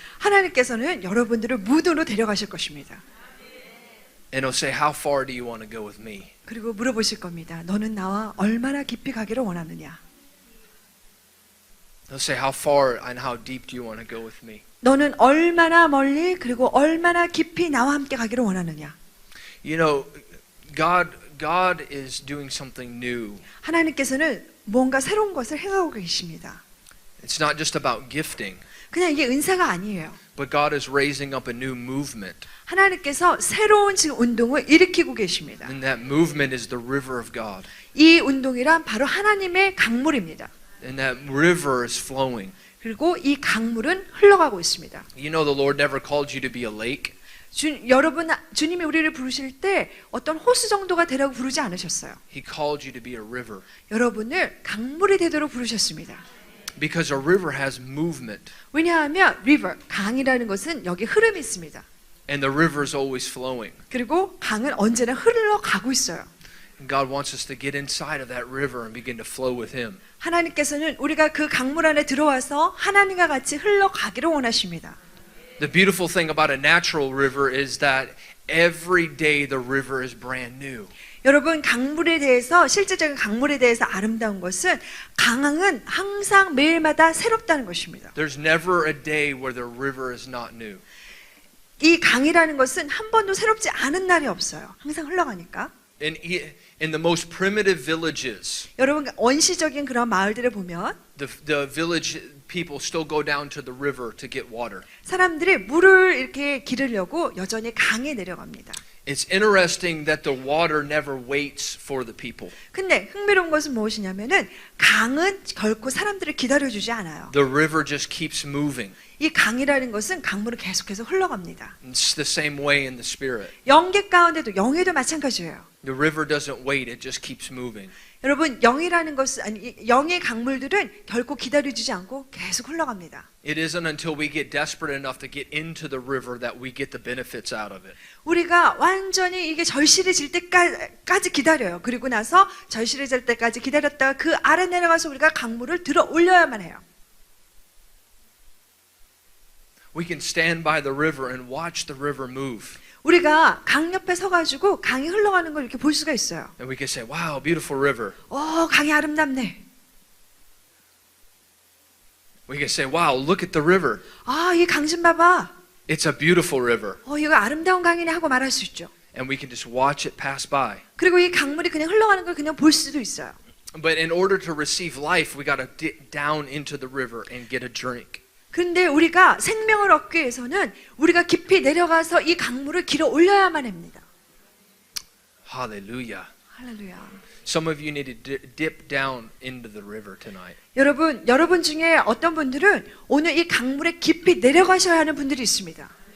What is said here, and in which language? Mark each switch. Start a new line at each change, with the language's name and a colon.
Korean: 하나님께서는 여러분들을 무도로 데려가실 것입니다.
English: And he'll say, how far do you want to go with me?
Korean: 그리고 물어보실 겁니다. 너는 나와 얼마나 깊이 가기를 원하느냐?
English: He'll say, how far and how deep do you want to go with me?
Korean: 너는 얼마나 멀리 그리고 얼마나 깊이 나와 함께 가기를 원하느냐?
English: You know, God is doing something new.
Korean: 하나님께서는 뭔가 새로운 것을 행하고 계십니다.
English: It's not just about gifting,
Korean: 그냥 이게 은사가 아니에요.
English: but God is raising up a new movement.
Korean: 하나님께서 새로운 지금 운동을 일으키고 계십니다.
English: And that movement is the river of God.
Korean: 이 운동이란 바로 하나님의 강물입니다.
English: And that river is flowing.
Korean: 그리고 이 강물은 흘러가고 있습니다.
English: You know, the Lord never called you to be a lake.
Korean: 주님이 우리를 부르실 때 어떤 호수 정도가 되라고 부르지 않으셨어요.
English: He called you to be a river.
Korean: 여러분을 강물이 되도록 부르셨습니다.
English: Because a river has movement.
Korean: 왜냐하면 river, 강이라는 것은 여기 흐름이 있습니다.
English: And the river is always flowing.
Korean: 그리고 강은 언제나 흘러가고 있어요.
English: And God wants us to get inside of that river and begin to flow with Him.
Korean: 하나님께서는 우리가 그 강물 안에 들어와서 하나님과 같이 흘러가기를 원하십니다.
English: The beautiful thing about a natural river is that every day the river is brand new.
Korean: 여러분 강물에 대해서 실제적인 강물에 대해서 아름다운 것은 강은 항상 매일마다 새롭다는 것입니다.
English: There's never a day where the river is not new.
Korean: 이 강이라는 것은 한 번도 새롭지 않은 날이 없어요. 항상 흘러가니까.
English: In the most primitive villages,
Korean: 여러분 원시적인 그런 마을들을 보면
English: the village people still go down to the river to get water.
Korean: 사람들이 물을 이렇게 기르려고 여전히 강에 내려갑니다.
English: It's interesting that the water never waits for the people.
Korean: 근데 흥미로운 것은 무엇이냐면은 강은 결코 사람들을 기다려주지 않아요.
English: The river just keeps moving.
Korean: 이 강이라는 것은 강물은 계속해서 흘러갑니다.
English: It's the same way in the spirit.
Korean: 영계 가운데도 영에도 마찬가지예요.
English: The river doesn't wait, it just keeps moving.
Korean: 여러분 영이라는 것은 아니 영의 강물들은 결코 기다려주지 않고 계속 흘러갑니다.
English: It isn't until we get desperate enough to get into the river that we get the benefits out of it.
Korean: 우리가 완전히 이게 절실해질 때까지 기다려요. 그리고 나서 절실해질 때까지 기다렸다가 그 아래 내려가서 우리가 강물을 들어 올려야만 해요.
English: We can stand by the river and watch the river move.
Korean: 우리가 강 옆에 서가지고 강이 흘러가는 걸 이렇게 볼 수가 있어요.
English: And we can say, wow, beautiful river.
Korean: 강이 아름답네.
English: We can say, wow, look at the river.
Korean: 이 강 좀 봐봐.
English: It's a beautiful river.
Korean: 이거 아름다운 강이네 하고 말할 수 있죠.
English: And we can just watch it pass by.
Korean: 그리고 이 강물이 그냥 흘러가는 걸 그냥 볼 수도 있어요.
English: But in order to receive life, we got to dip down into the river and get a drink.
Korean: 그런데 우리가 생명을 얻기 위해서는 우리가 깊이 내려가서 이 강물을 길어 올려야만 합니다.
English: Hallelujah.
Korean: 할렐루야.
English: Some of you need to dip down into the river tonight.
Korean: 여러분 중에 어떤 분들은 오늘 이 강물에 깊이 내려가셔야 하는 분들이 있습니다.